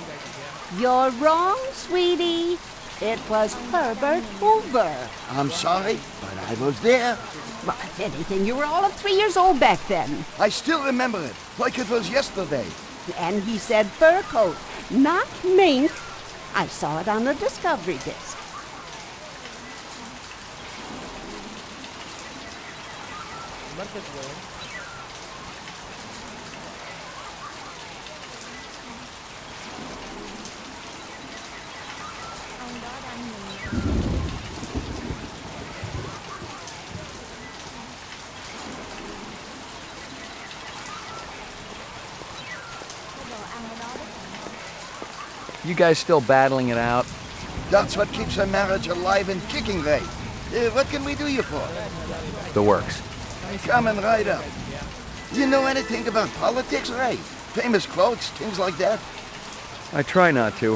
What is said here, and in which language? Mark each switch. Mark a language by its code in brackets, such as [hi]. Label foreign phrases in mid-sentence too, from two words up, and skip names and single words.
[en] You're wrong, sweetie. It was Herbert Hoover. I'm sorry, but I was there. Well, if anything, you were all of 3 years old back then. I still remember it, like it was yesterday. And he said fur coat, not mink. I saw it on the Discovery disc. [ar] مركز وين؟ [vi] Ông đó đang nhìn. Có đồ ăn ở đó đấy. [en] You guys still battling it out? That's what keeps a marriage alive and kicking, Ray. What can we do you for? The works. Coming right up. You know anything about politics, Ray? Famous quotes, things like that? I try not to.